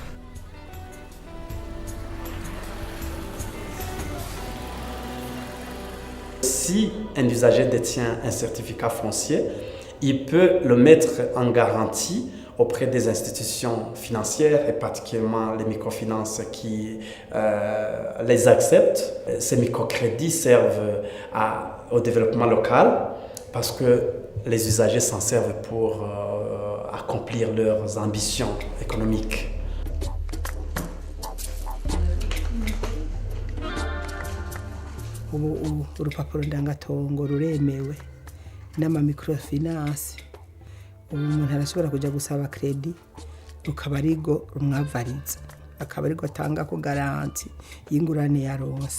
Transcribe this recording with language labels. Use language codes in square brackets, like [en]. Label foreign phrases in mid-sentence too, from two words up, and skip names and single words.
[fr] Si un usager détient un certificat foncier, il peut le mettre en garantie auprès des institutions financières et particulièrement les microfinances qui les acceptent. Ces microcrédits servent au développement local parce que les usagers s'en servent pour accomplir leurs ambitions économiques. [rn] ubu urupapuro ndangatongo ruremewe n'amamikrofinance ubu umuntu arashobora kuja gusaba kredi rukaba arigo rumwavariza akaba arigo atanga ko garanti y'ingurane ya ronse.